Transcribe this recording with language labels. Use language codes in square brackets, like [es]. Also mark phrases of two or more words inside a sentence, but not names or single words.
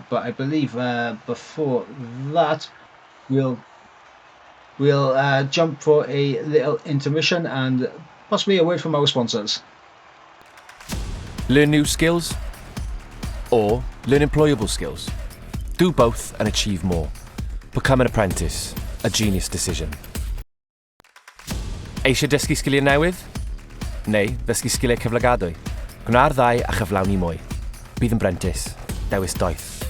[en] But I believe before that we'll jump for a little intermission and possibly a word from our sponsors. Learn new skills or learn employable skills. Do both and achieve more. Become an apprentice, a genius decision. [cy] Eisiau dysgu sgiliau newydd? Neu ddysgu sgiliau cyflogadwy? Gwna'r ddau a chyflawni mwy. Bydd yn brentis, dewis doeth.